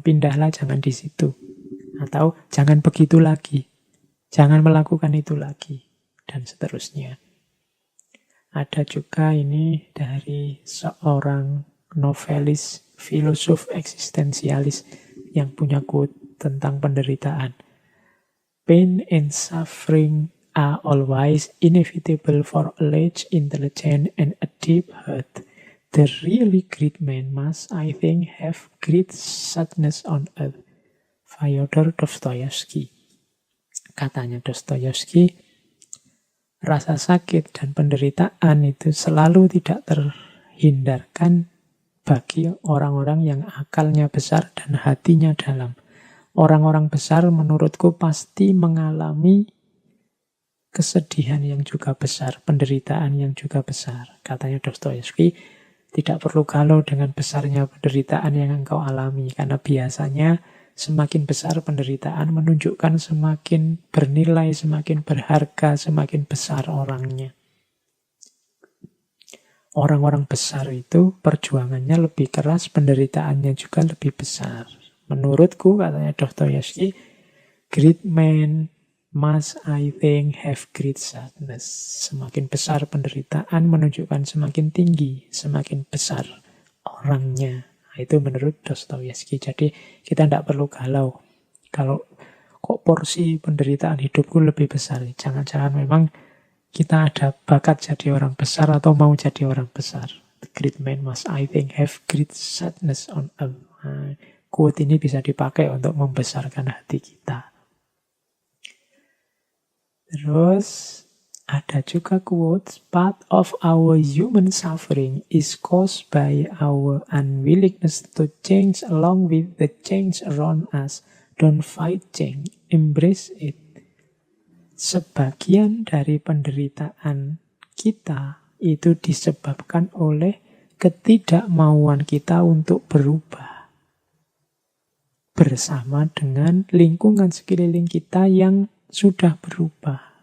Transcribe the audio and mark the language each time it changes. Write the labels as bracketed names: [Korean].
[Indonesian] Pindahlah, jangan di situ. Atau jangan begitu lagi. Jangan melakukan itu lagi. Dan seterusnya. Ada juga ini dari seorang novelis, filosof eksistensialis yang punya quote tentang penderitaan. [English] Pain and suffering are always inevitable for a large intelligence and a deep heart. The really great man must, I think, have great sadness on earth. Fyodor Dostoyevsky. [Indonesian] Katanya Dostoyevsky, rasa sakit dan penderitaan itu selalu tidak terhindarkan bagi orang-orang yang akalnya besar dan hatinya dalam. Orang-orang besar menurutku pasti mengalami kesedihan yang juga besar, penderitaan yang juga besar. Katanya Dostoyevsky, tidak perlu galau dengan besarnya penderitaan yang engkau alami, karena biasanya semakin besar penderitaan menunjukkan semakin bernilai, semakin berharga, semakin besar orangnya. Orang-orang besar itu perjuangannya lebih keras, penderitaannya juga lebih besar. Menurutku, katanya [English] Dostoyevsky, great men must, I think, have great sadness. [Indonesian] Semakin besar penderitaan menunjukkan semakin tinggi, semakin besar orangnya. Itu menurut Dostoyevsky. Jadi kita tidak perlu galau. Kalau kok porsi penderitaan hidupku lebih besar. Jangan-jangan memang kita ada bakat jadi orang besar atau mau jadi orang besar. [English] The great man must, I think, have great sadness on earth. [Indonesian] Nah, quote ini bisa dipakai untuk membesarkan hati kita. Terus ada juga quotes, [English] part of our human suffering is caused by our unwillingness to change along with the change around us. Don't fight change, embrace it. [Indonesian] Sebagian dari penderitaan kita itu disebabkan oleh ketidakmauan kita untuk berubah. Bersama dengan lingkungan sekeliling kita yang sudah berubah.